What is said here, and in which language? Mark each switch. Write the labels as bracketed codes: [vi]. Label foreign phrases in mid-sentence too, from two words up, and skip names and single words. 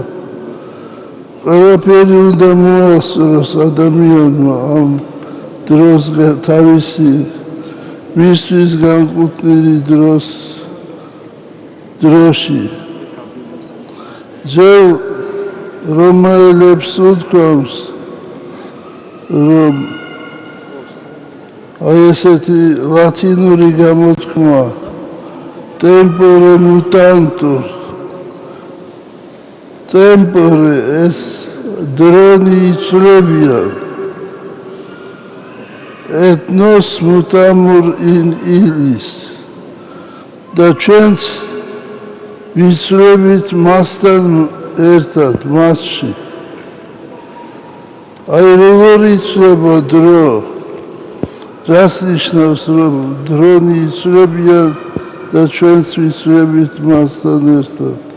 [ka] ყველაფერი უნდა მოასწროს ადამიანმა ამ დროს თავისი მისთვის განკუთვნილი დროში. ძველ რომაელებს უთქვამს, რომ აი ესეთი ლათინური გამოთქმა [la] tempore mutantur. Tempore es [ka] დრონი იცვლებია. [la] Et nos mutamur in illis. [ka] და ჩვენც ვიცვლებით მასთან ერთად, მასში. აი როგორ იცვლება დრო? რას ნიშნავს, რომ დრონი იცვლებია და ჩვენც ვიცვლებით მასთან ერთად?